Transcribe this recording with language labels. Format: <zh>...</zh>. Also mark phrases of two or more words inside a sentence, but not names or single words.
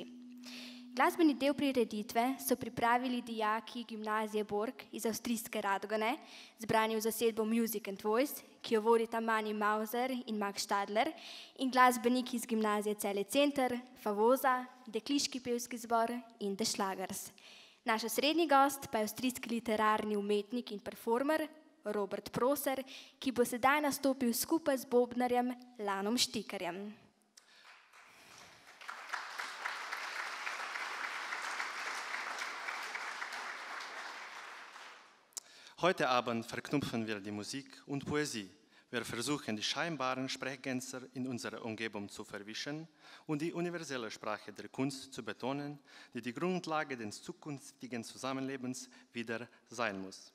<sl>Glasbeni del prireditve so pripravili dijaki gimnazije Borg iz avstrijske Radgone, zbrani v zasedbo Music and Voice, ki jo vodita Mani Mauser in Max Stadler, in glasbeniki iz gimnazije Celje Center, Favoza, Dekliški pevski zbor in The Schlagers. Naš osrednji gost pa je avstrijski literarni umetnik in performer Robert Proser, ki bo sedaj nastopil skupaj z bobnarjem Lanom Štikarjem.</sl> <de>Heute Abend verknüpfen wir die Musik und Poesie. Wir versuchen, die scheinbaren Sprechgänser in unserer Umgebung zu verwischen und die universelle Sprache der Kunst zu betonen, die die Grundlage des zukünftigen Zusammenlebens wieder sein muss.</de>